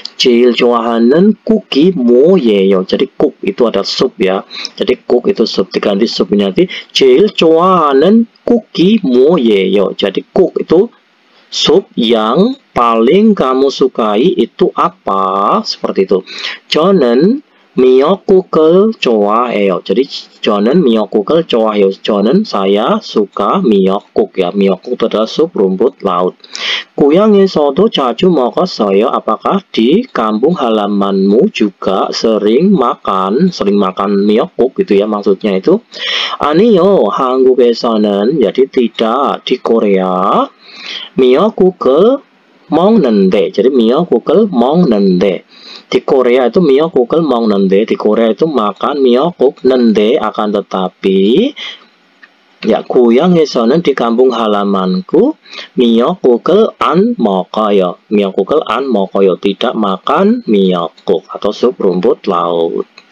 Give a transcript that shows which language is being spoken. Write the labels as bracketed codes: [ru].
[ko] 제일 좋아하는 국이 뭐예요? [id] Jadi kuk itu adalah sup ya. Jadi kuk itu sup, diganti supnya nanti [ko] 제일 좋아하는 국이 뭐예요? [id] Jadi kuk itu sup yang paling kamu sukai itu apa? Seperti itu. [ko] 저는 미역국을 좋아해요. Jadi 저는 미역국을 좋아해요. 저는 [id] saya suka miokuk ya. Miokuk itu adalah sup rumput laut. [ko] 고향에서도 자주 먹었어요. [id] Apakah di kampung halamanmu juga sering makan miokuk gitu ya, maksudnya itu. [ko] 아니요, 한국에서는 [id] jadi tidak. [ko] Di Korea 미역국을 먹는데. Jadi 미역국을 먹는데. [id] Di Korea itu [ko] miokuk을 먹는데, [id] di Korea itu makan miokuk, nende akan tetapi ya [ko] 고향에서는 [id] di kampung halamanku [ko] miokuk을 안 먹어요. miokuk을 안 먹어요, [id] tidak makan miokuk atau sup rumput laut.